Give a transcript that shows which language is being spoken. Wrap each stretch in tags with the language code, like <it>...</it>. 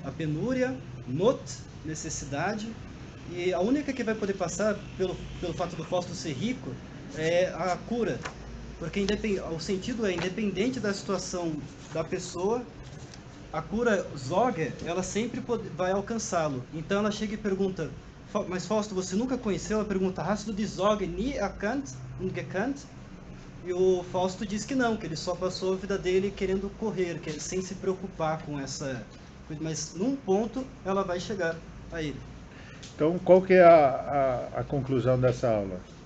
<pt>a penúria, Not, necessidade, e a única que vai poder passar pelo fato do Fausto ser rico é a cura. Porque o sentido é independente da situação da pessoa, a cura Zoger, ela sempre vai alcançá-lo. Então ela chega e pergunta: mas Fausto, você nunca conheceu? Ela pergunta:</pt> <de>hast du die Sorge nie erkannt und gekannt?</de> <pt>E o Fausto diz que não, que ele só passou a vida dele querendo correr, sem se preocupar com essa coisa. Mas num ponto ela vai chegar a ele. Então, qual que é a conclusão dessa aula?</pt>